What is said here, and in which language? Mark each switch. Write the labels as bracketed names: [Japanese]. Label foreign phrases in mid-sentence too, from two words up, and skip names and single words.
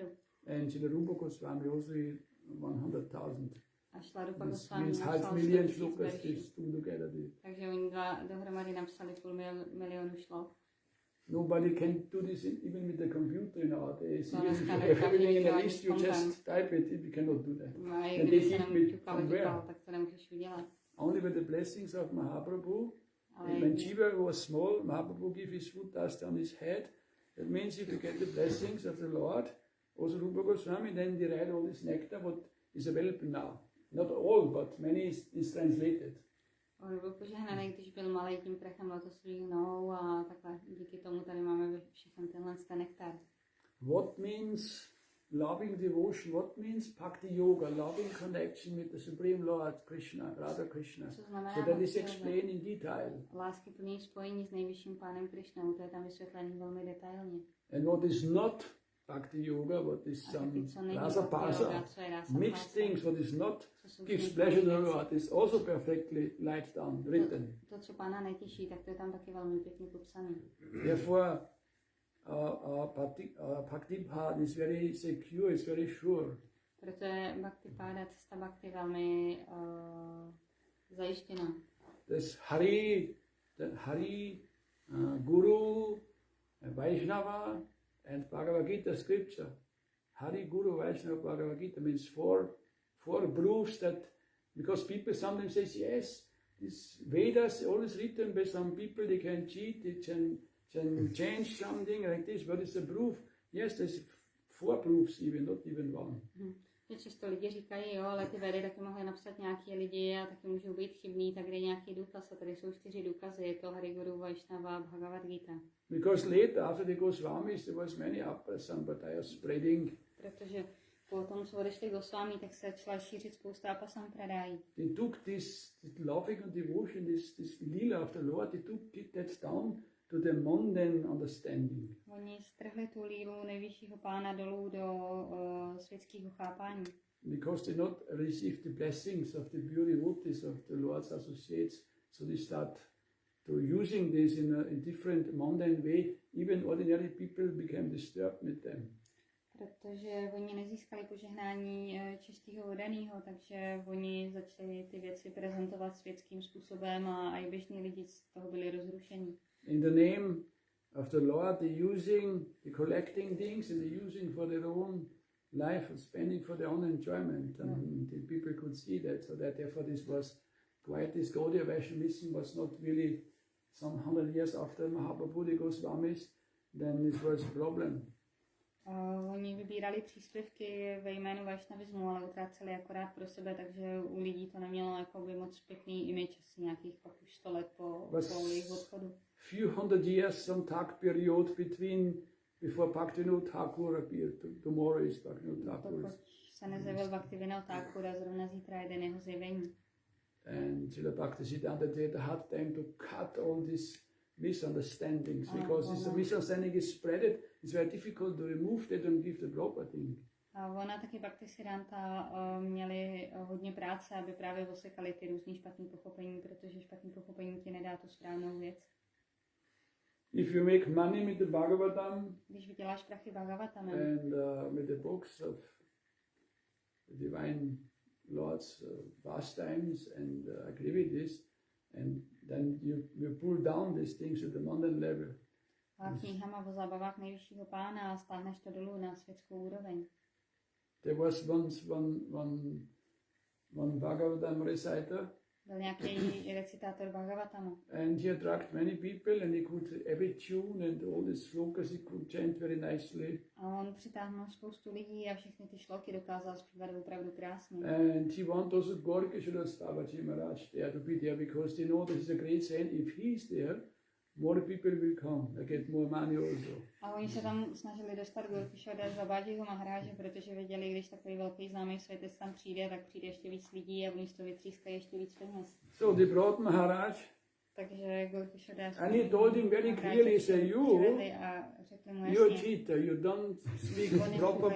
[English] And Šrila Goswami also 100,000. [Czech] A Šrila Goswami napsal 500,000 slokas. Takže oni dva dohromady napsali 500 000 šlok. [English] Nobody can do this even with the computer nowadays. Even if you have everything in a list, you just type it. We cannot do that. And they give me from where? Only with the blessings of Mahaprabhu. When Jiva was small, Mahaprabhu gave his foot dust on his head. That means if you get the blessings of the Lord, also Rupa Goswami, then they write all this nectar, what is available now. Not all, but many is translated. [Czech] On byl požehnaný, když byl malý, tím prachem letos svých nohou a takhle díky tomu tady máme všechny tenhle nektar. [English] What means loving devotion? What means bhakti yoga? Loving connection with the Supreme Lord Krishna, Radha Krishna. So that is explained in detail. [Czech] Láskyplné spojení s nejvyšším pánem Krishnou, to je tam vysvětlení velmi detailně. [English] And what is not bhakti yoga, what is some rasa pasa, mixed things, what is not gives pleasure to the Lord, is also perfectly laid down, written. [Czech] To, co pána netěší, tak to je tam taky velmi pěkně popsané. [English] Therefore, bhakti path is very secure, it's very sure. [Czech] Proto je bhakti páda, cesta bhakti velmi zajištěná. [English] This Hari, Guru, Vaishnava, and Bhagavad Gita scripture. Hari, Guru, Vaishnava, Bhagavad Gita means four proofs that, because people sometimes say, yes, these Vedas always written by some people, they can cheat, they can change something like this, but it's a proof. Yes, there's 4 proofs even, not even one. [Czech] Často lidi říkají, jo, ale ty Vedy taky mohly napsat nějaký lidi a taky můžou být chybný, tak kde nějaký důkaz. A tady jsou 4 důkazy, je to Hari, Guru, Vaishnava, Bhagavad Gita. [English] Because later, after the Goswamis, there was many sampradayas spreading. [Czech] Protože po tom, co odešli Gosvámí, tak se začala šířit spousta sampradayí. [English] They took this loving and devotion, this lila of the Lord, they took that down to the mundane understanding. [Czech] Oni strhli tu lílu nejvyššího pána dolů do světského chápání. [English] Because they not received the blessings of the pure devotees of the Lord's associates, so they start to using this in a different mundane way. Even ordinary people became disturbed with them. [Czech] Protože oni nezískali požehnání čistého vodaného, takže oni začali ty věci prezentovat světským způsobem a i běžní lidi z toho byli rozrušení. [English] In the name of the Lord, they collecting things and they using for their own life, spending for their own enjoyment, and the people could see that, so that therefore this Gaudiya Vaishnavism was not really some 100 years after Mahaprabhu Goswámís, then this was a problem. [Czech] Oni vybírali příspěvky ve jménu vašnavismu, ale utráceli akorát pro sebe, takže u lidí to nemělo jakoby moc pěkný image, asi nějakých pak už 100 let po jejich odchodu. [English] Few hundred years, some time period before Bhaktivinoda Thakur appeared. Tomorrow is Bhaktivinoda Thakur. [Czech] Pokud se nezjevil Bhaktivinoda Thakur a zrovna zítra jeden jeho zjevení. [English] And Šrily Bhaktisiddhánty had time to cut all these misunderstandings, because if the misunderstanding is spreaded, it's very difficult to remove that and give the proper thing. [Czech] A ona taky Bhaktisiddhánta měli hodně práce, aby právě osekali ty různý špatný pochopení, protože špatný pochopení ti nedá tu správnou věc. [English] If you make money with the Bhagavatam, [Czech] když vyděláš prachy Bhagavatamem, [English] and with the books of the divine Lord's pastimes and activities, and then you pull down these things at the mundane level. [Czech] A knihama o zábavách nejvyššího pána a stáhneš to dolů na světskou úroveň. [English] There was once one Bhagavatam reciter. [Czech] Byl nějaký recitátor Bhagavatamu. [English] And he attracted many people, and he could every tune and all the slokas he could chant very nicely. [Czech] A on přitáhnul spoustu lidí a všechny ty šloky dokázal zpívat opravdu krásně. [English] And he wanted also Goswámího Maharádž there to be there, because they know that he's a great saint. If he's there, more people will come. They get more money also. [Czech] A oni se tam snažili dostat Goswámího Maharádže, protože věděli, když takový velký známý světec tam přijde, tak přijde ještě víc lidí a oni z toho vytřískají ještě víc peněz. [English] So they brought Maharaj. [Czech] Takže Goswámího [English] And he told him very clearly, say, you're a cheater, you don't speak proper.